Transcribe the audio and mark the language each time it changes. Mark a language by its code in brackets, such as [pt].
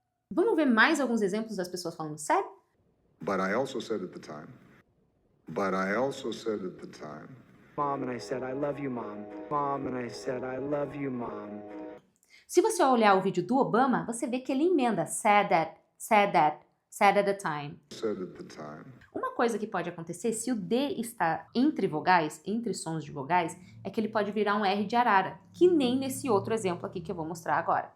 [pt] Vamos ver mais alguns exemplos das pessoas falando said? [en] But I also said at the time. But I also said at the time. Mom and I said, I love you, Mom. Mom and I said, I love you, Mom. [pt] Se você olhar o vídeo do Obama, você vê que ele emenda [en] said at the time. Said at the time. [pt] Uma coisa que pode acontecer se o D está entre vogais, entre sons de vogais, é que ele pode virar um R de arara, que nem nesse outro exemplo aqui que eu vou mostrar agora.